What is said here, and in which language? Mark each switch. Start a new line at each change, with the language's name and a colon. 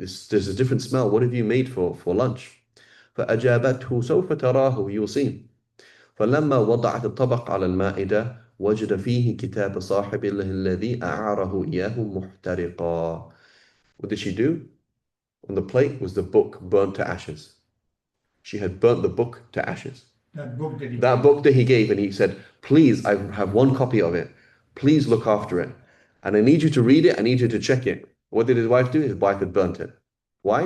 English: There's a different smell. What have you made for lunch?
Arabic: فأجابته سوف تراه,
English: you'll see.
Arabic: فلما وضعت الطبق على المائدة وجد فيه كتاب صاحبه الذي أعاره إياه محترقا.
English: What did she do? On the plate was the book burnt to ashes. She had burnt the book to ashes. That book that he gave, and he said, please, I have one copy of it. Please look after it. And I need you to read it. I need you to check it. What did his wife do? His wife had burnt it. Why?